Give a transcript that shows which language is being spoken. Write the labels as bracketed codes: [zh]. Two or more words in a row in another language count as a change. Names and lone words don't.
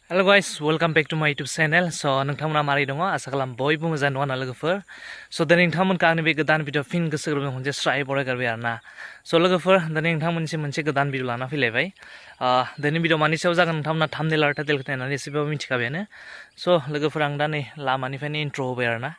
[en] Hello guys, welcome back to my YouTube channel. [brx] So नोंथांमोना मारै दङ आसा खालाम बयबो मोजां दङ ना लोगोफोर. So दिनै नोंथांमोनखौ आंनि बे गोदान भिडिअ फिन गोसो गोरबोजों खनसे स्राय बरायगारबाय आरोना. So लोगोफोर दिनै नोंथांमोननिसिम मोनसे गोदान भिडिअ लाना फैलायबाय. दिनै भिडिअ मानि सायाव जागोन नोंथांमोना थाम्बनेल आरो टाइटेलखौ नायनानै एसेबाबो मिथिखाबायानो. So लोगोफोर आं दा नै लामानिफ्रायनो इन्ट्र होबाय आरोना.